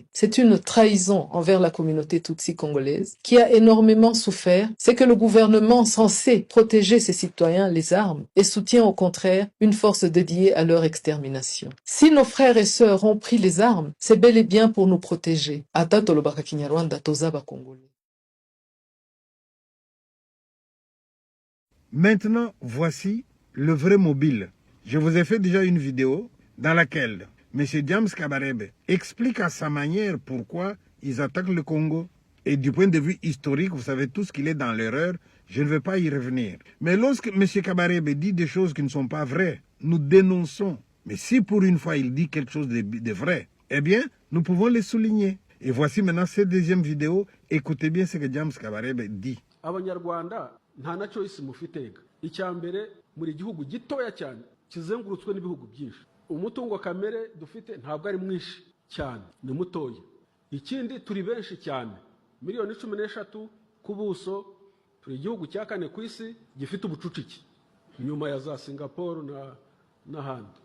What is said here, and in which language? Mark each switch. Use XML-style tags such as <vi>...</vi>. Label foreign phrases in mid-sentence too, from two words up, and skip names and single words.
<fr>C'est une trahison envers la communauté Tutsi congolaise qui a énormément souffert. C'est que le gouvernement censé protéger ses citoyens les arme et soutient au contraire une force dédiée à leur extermination. Si nos frères et sœurs ont pris les armes, c'est bel et bien pour nous protéger.</fr> <ln>Ata tolobaka Kinyarwanda, tozaba Congolais.</ln> <fr>Maintenant, voici le vrai mobile. Je vous ai fait déjà une vidéo dans laquelle M. James Kabarebe explique à sa manière pourquoi ils attaquent le Congo. Et du point de vue historique, vous savez tous qu'il est dans l'erreur, je ne vais pas y revenir. Mais lorsque M. Kabarebe dit des choses qui ne sont pas vraies, nous dénonçons. Mais si pour une fois il dit quelque chose de vrai, eh bien, nous pouvons les souligner. Et voici maintenant cette deuxième vidéo. Écoutez bien ce que James Kabarebe dit.</fr> <rw>Abanyarwanda nta na choice mufitega. Icyambere muri gihugu gitoya cyane kizengurutswe n'ibihugu byinshi. Umutungo kamere dufite ntabwo ari mwinshi cyane, ni mutoya. Ikindi turi benshi cyane. Miliyoni 13 ku buso, turi igihugu cya kane ku isi gifite ubucucike nyuma ya za Singapore n'ahandi.</rw>